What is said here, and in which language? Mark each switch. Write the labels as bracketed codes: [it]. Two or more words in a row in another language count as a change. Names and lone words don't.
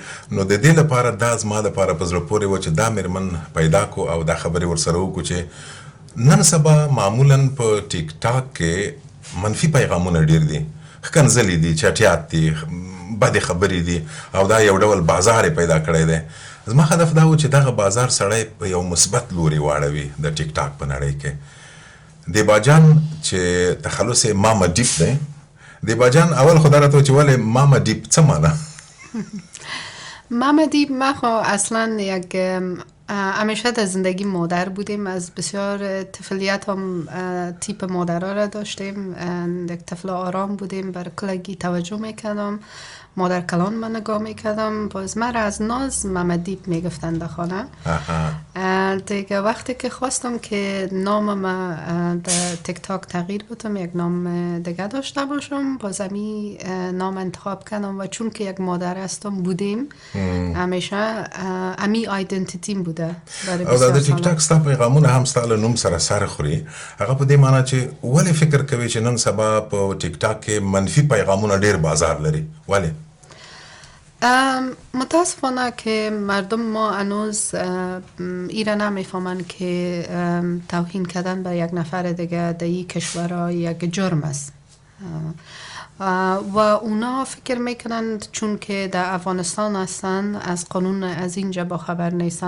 [ps] نو د دې لپاره دا زما دپاره په زړه پورې وه چې دا میرمن پیدا کړو او دا خبرې ورسره وکړو چې نن سبا معمولا په ټیک ټاک کې منفي پیغامونه ډېر دي، ښکنځلې دي، چټیات دي، بدې خبرې دي او دا یو ډول بازار یې پیدا کړی دی. زما هدف دا و چې دغه بازار سړی په یو مثبت لوري واړوي د ټیک ټاک په نړۍ کې. دیبا جان چې تخلص یې ماما ډیپ دی. دیبا جان اول خدا راته چې ولې ماما ډیپ څه معنا؟ [fa] ماما دیپ ما خو اصلا یک همیشه در زندگی مادر بودیم. از بسیار طفلیت هم تیپ مادرها را داشتیم. یک طفل آرام بودیم، بر کلگی توجه میکردم، مادر کلان من نگاه میکردم. باز من را از ناز ماما دیپ میگفتن در خانه. دیگه وقتی که خواستم که نام ما در تیک تاک تغییر بدم، یک نام دیگه داشته باشم، باز امی نام انتخاب کردم و چون که یک مادر هستم بودیم همیشه امی آیدنتیتیم بوده. [ps] او دا د ټیک ټاک ستا پیغامونه هم ستا له نوم سره سر خوري. هغه په دې معنا چې ولې فکر کوي چې نن سبا په ټیک ټاک کې منفي پیغامونه ډېر بازار لري؟ ولې؟ [fa] متاسفانه که مردم ما هنوز ایره نمیفهمن که توهین کردن به یک نفر دیگه در این کشور یک جرم است و اونا فکر میکنند چون که در افغانستان هستن از قانون از اینجا با خبر نیستن.